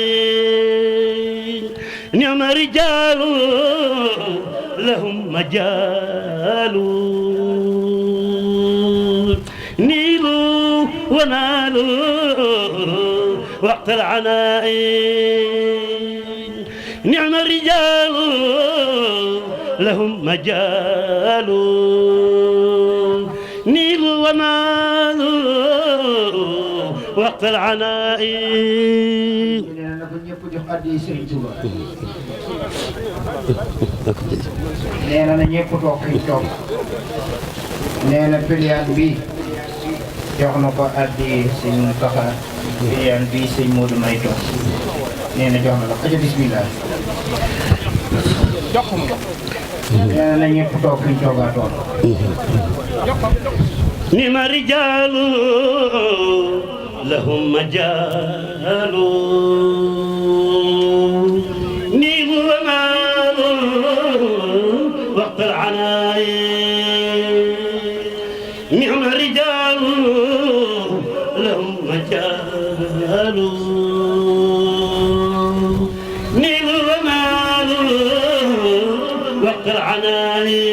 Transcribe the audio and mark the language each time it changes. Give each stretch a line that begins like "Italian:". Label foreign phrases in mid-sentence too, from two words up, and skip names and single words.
Arabic: نعم رجال لهم مجال نيلوا ونالوا وقت العناء نعم الرجال لهم مجال نيلوا ونالوا وقت العناء
Wolof: nee na ñëpp toog fi toog nee na piliyaan bi jox na ko addi sëñ Mountakha piliyaan bi sëñ Modou May toog nee na jox na la aja bismillah jox ko nee na ñëpp toog fi toogaatoon
Arabic: نعم الرجال لهم مجال نيل ومال وقت العناء نعم الرجال لهم مجال نيل ومال وقت العناء